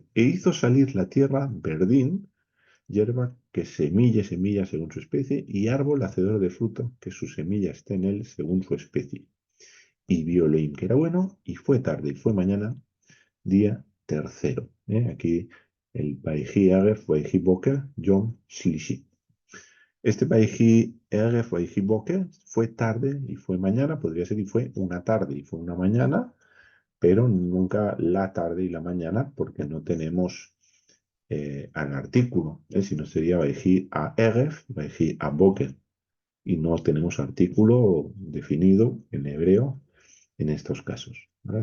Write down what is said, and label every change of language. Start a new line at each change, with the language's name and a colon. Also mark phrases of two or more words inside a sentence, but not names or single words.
Spanish: E hizo salir la tierra verdín, hierba que semilla según su especie, y árbol hacedor de fruto, que su semilla esté en él según su especie. Y vio Elohim que era bueno, y fue tarde y fue mañana, día tercero. Aquí el
Hebrew: ויהי ערב, ויהי בוקר, יום שלישי.
Spanish: Este
Hebrew: ויהי ערב, ויהי בוקר
Spanish: fue tarde y fue mañana, podría ser y fue una tarde y fue una mañana, pero nunca la tarde y la mañana porque no tenemos al artículo, si no sería
Hebrew: ויהי הערב, ויהי הבוקר,
Spanish: y no tenemos artículo definido en hebreo en estos casos. ¿Vale?